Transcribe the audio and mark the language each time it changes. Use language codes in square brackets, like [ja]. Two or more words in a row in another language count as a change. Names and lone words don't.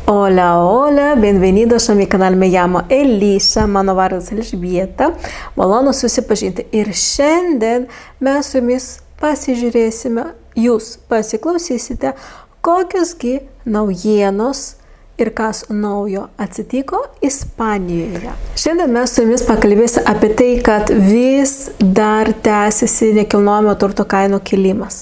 [es] Hola, hola, bienvenidos a mi canal, me llamo Elisa, [lt] mano vardas Elžbieta, malonu susipažinti. Ir šiandien mes su jumis pasižiūrėsime, jūs pasiklausysite, kokiosgi naujienos ir kas naujo atsitiko Ispanijoje. Šiandien mes su jumis pakalbėsime apie tai, kad vis dar tęsiasi nekilnojamo turto kainų kilimas.